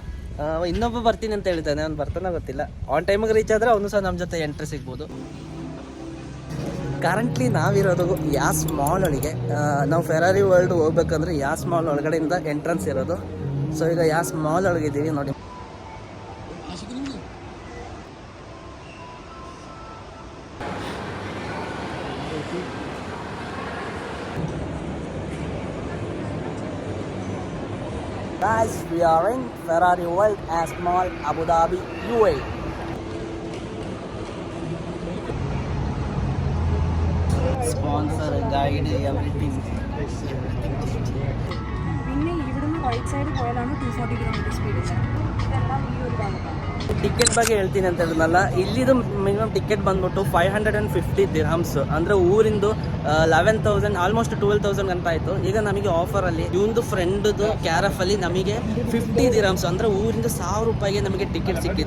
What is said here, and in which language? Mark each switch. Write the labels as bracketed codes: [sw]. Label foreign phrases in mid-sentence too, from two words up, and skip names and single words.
[kn] ಇನ್ನೊಬ್ಬ ಬರ್ತೀನಿ ಅಂತ ಹೇಳ್ತಾನೆ, ಅವ್ನು ಬರ್ತಾನೆ ಗೊತ್ತಿಲ್ಲ. ಆನ್ ಟೈಮಿಗೆ ರೀಚ್ ಆದರೆ ಅವನು ಸಹ ನಮ್ಮ ಜೊತೆ ಎಂಟ್ರಿ ಸಿಗ್ಬೋದು. ಕರೆಂಟ್ಲಿ ನಾವಿರೋದು ಯಾಸ್ ಮಾಲ್ ಒಳಗೆ. ನಾವು ಫೆರಾರಿ ವರ್ಲ್ಡ್ ಹೋಗ್ಬೇಕಂದ್ರೆ ಯಾಸ್ ಮಾಲ್ ಒಳಗಡೆಯಿಂದ ಎಂಟ್ರೆನ್ಸ್ ಇರೋದು. ಸೊ ಈಗ ಯಾಸ್ ಮಾಲ್ ಒಳಗಿದ್ದೀವಿ ನೋಡಿ. [en] Guys, we are in Ferrari World Yas Mall, Abu Dhabi, UAE. Sponsor, guide, everything. [ml] പിന്നെ ഇവിടുന്ന് [en] right side [ml] പോയാലാണ് 240 [en] kilometer speed. [ml] ഇതെല്ലാം ഈ ഒരു ഭാഗത്താണ്. [kn] ಟಿಕೆಟ್ ಬಗ್ಗೆ ಹೇಳ್ತೀನಿ ಅಂತ ಹೇಳಿದ್ನಲ್ಲ, ಇಲ್ಲಿದು [en] minimum ticket [kn] ಬಂದ್ಬಿಟ್ಟು 550 dirhams ಅಂದರೆ ಊರಿಂದು 11,000 ಆಲ್ಮೋಸ್ಟ್ 12,000 ಅಂತ ಆಯಿತು. ಈಗ ನಮಗೆ ಆಫರಲ್ಲಿ ಇವಂದು ಫ್ರೆಂಡ್ದು ಕ್ಯಾರಫಲ್ಲಿ ನಮಗೆ 50 dirhams ಅಂದರೆ ಊರಿಂದ 1000 ರೂಪಾಯಿಗೆ ನಮಗೆ ಟಿಕೆಟ್ ಸಿಕ್ಕಿದೆ.